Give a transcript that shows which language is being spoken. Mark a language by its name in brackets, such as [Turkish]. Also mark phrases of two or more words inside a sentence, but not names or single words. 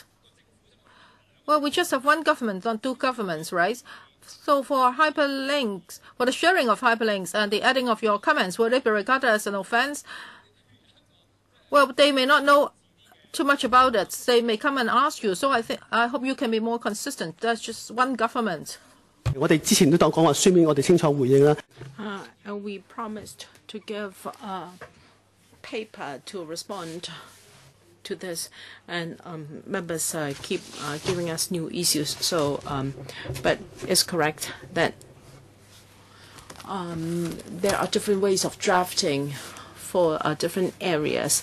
[English] Well, we just have one government, not two governments, right? So for hyperlinks, for the sharing of hyperlinks and the adding of your comments, will it be regarded as an offense? Well, they may not know too much about it. They may come and ask you. So I hope you can be more consistent. That's just one government. [Cantonese] 我哋之前都講話書面，我哋清楚回應啦。 [English] We promised to give a paper to respond to this, and members keep giving us new issues. So, but it's correct that there are different ways of drafting for different areas.